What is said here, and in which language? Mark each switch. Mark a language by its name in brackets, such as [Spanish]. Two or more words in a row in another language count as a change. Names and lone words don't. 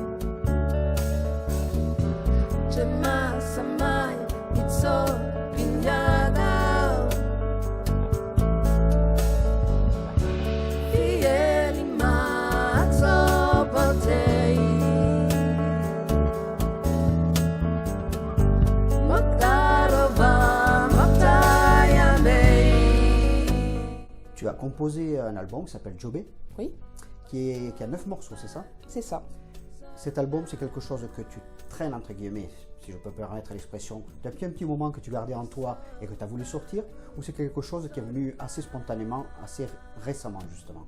[French] Jema Samai Itso Pinyada Fieli Matso Botei Maktarova Maktayamei. Tu as composé un album qui s'appelle Jobé, Oui, qui a 9 morceaux, c'est ça? c'est ça. Cet album, c'est quelque chose que tu traînes, entre guillemets, si je peux me permettre l'expression, depuis un petit moment que tu gardais en toi et que tu as voulu sortir, ou c'est quelque chose qui est venu assez spontanément, assez récemment, justement?